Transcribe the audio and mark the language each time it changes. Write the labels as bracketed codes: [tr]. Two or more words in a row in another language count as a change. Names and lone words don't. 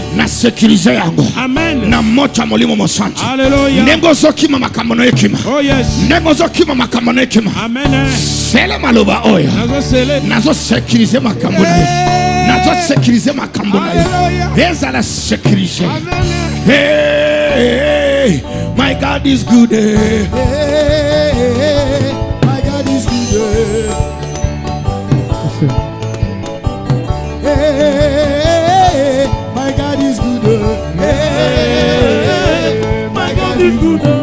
[ln] Na sécurité yango. Amen. Na moto molimo mosanti. Hallelujah. Nengozo kima makambo ekima. [en] Oh yes. [ln] Nengozo kima makambo ekima. Amen. Sele maloba oya. Nazo sécuriser makambo. Nazo sécuriser makambo. Eza [fr] la sécurité. [en] Hey, my God is good. Hey, my God is good. Hey, my God is good. Hey, my God is good.